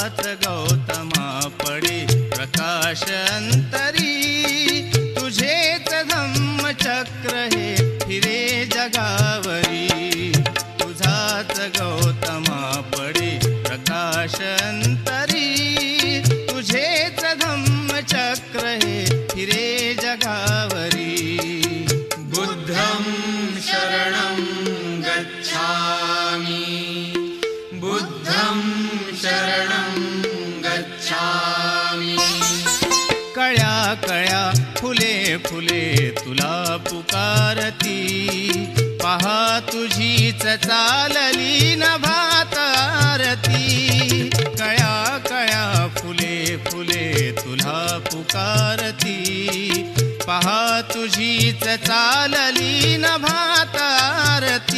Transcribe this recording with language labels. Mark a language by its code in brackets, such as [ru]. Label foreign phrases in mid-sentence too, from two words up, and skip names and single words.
[mr] गौतमा पडे प्रकाश अंतरी, तुझेच धम्मचक्र हे फिरे जगावरी, तुझाच गौतमा पडे प्रकाश अंतरी, तुझेच धम्मचक्र हे फिरे जगावरी। [pi] बुद्धं शरणं गच्छामि, बुद्धं शरणं गच्छामि। [mr] कळ्या कळ्या फुले फुले तुला पुकारती, पहा तुझीच चालली नभात आरती। कळ्या कळ्या फुले फुले तुला पुकारती, पहा तुझीच चालली नभात आरती।